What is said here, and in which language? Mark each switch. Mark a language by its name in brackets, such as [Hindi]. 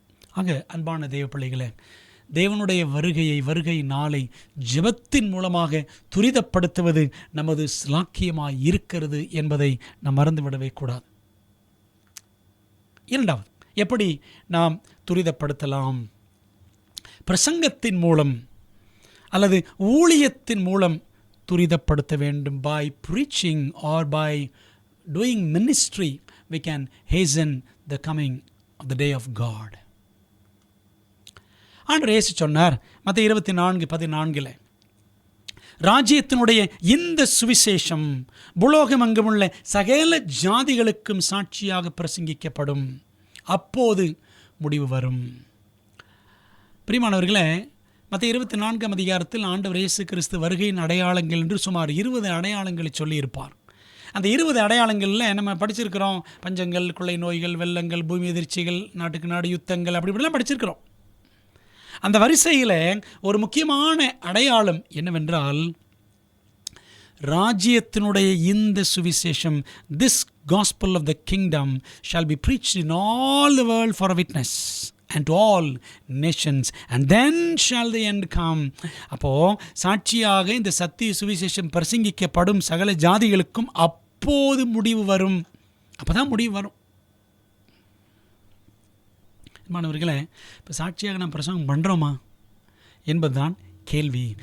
[Tamil] ஆக அன்பான தேவ பிள்ளைகளே, தேவனுடைய வருகை நாளை ஜெபத்தின் மூலமாக துரிதப்படுத்துவது நமது ஸ்லாக்கியமாய் இருக்கிறது என்பதை நாம் மறந்துவிடவே கூடாது. இரண்டாவது, எப்படி நாம் துரிதப்படுத்தலாம்? பிரசங்கத்தின் மூலம் அல்லது ஊழியத்தின் மூலம் துரிதப்படுத்த வேண்டும். [English] By preaching or by doing ministry we can hasten the coming of the day of God. [Tamil] ஆண்டவர் இயேசு சொன்னார் மத்தேயு 24:14, ராஜ்யத்தினுடைய இந்த சுவிசேஷம் பூலோகமெங்குமுள்ள சகல ஜாதிகளுக்கும் சாட்சியாக பிரசங்கிக்கப்படும், அப்போது முடிவு வரும். பிரியமானவர்களே, மத்தேயு 24ஆம் அதிகாரத்தில் ஆண்டவர் இயேசு கிறிஸ்து வருகையின் அடையாளங்கள் என்று சுமார் 20 அடையாளங்களை சொல்லியிருப்பார். அந்த 20 அடையாளங்களில் நம்ம படிச்சிருக்கிறோம், பஞ்சங்கள், கொள்ளை நோய்கள், வெள்ளங்கள், பூமி எதிர்ச்சிகள், நாட்டுக்கு நாடு யுத்தங்கள், அப்படி இப்படிலாம் படிச்சிருக்கிறோம். அந்த வரிசையில் ஒரு முக்கியமான அடையாளம் என்னவென்றால், ராஜ்யத்தினுடைய இந்த சுவிசேஷம், [English] this gospel of the kingdom shall be preached in all the world for a witness and to all nations and then shall the end [Tamil] come. அப்போது சாட்சியாக இந்த சத்திய சுவிசேஷம் பிரசங்கிக்கப்படும் சகல ஜாதிகளுக்கும் அப்போது முடிவு வரும். அப்போ தான் முடிவு வரும். மாணவர்களே, இப்போ சாட்சியாக நாம் பிரசங்கம் பண்ணுறோமா என்பதுதான் கேள்வி.